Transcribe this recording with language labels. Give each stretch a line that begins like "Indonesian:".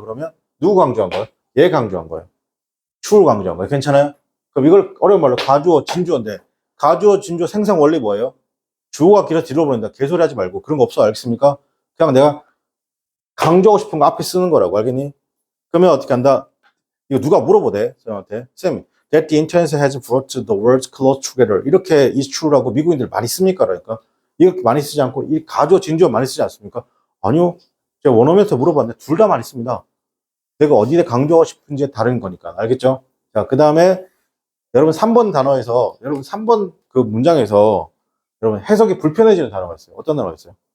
Korean: 그러면 누구 강조한 거예요? 얘 강조한 거예요. true 강조한 거예요. 괜찮아요? 그럼 이걸 어려운 말로 가주어, 진주어인데 가주어, 진주어 생성 원리 뭐예요? 주어가 길어서 뒤로 보낸다. 개소리 하지 말고. 그런 거 없어. 알겠습니까? 그냥 내가 강조하고 싶은 거 앞에 쓰는 거라고. 알겠니? 그러면 어떻게 한다? 이거 누가 물어보대? 쌤한테.
English: 쌤, that the internet has brought the worlds close together.
Korean: 이렇게
English: is true
Korean: 라고 미국인들 많이 씁니까? 그러니까. 이렇게 많이 쓰지 않고, 이 가주어, 진주어 많이 쓰지 않습니까? 아니요. 제가 원어민한테 물어봤는데 둘 다 많이 씁니다. 내가 어디에 강조하고 싶은지 다른 거니까. 알겠죠? 자, 그 다음에 여러분 3번 단어에서, 여러분 3번 그 문장에서 여러분 해석이 불편해지는 단어가 있어요. 어떤 단어가 있어요?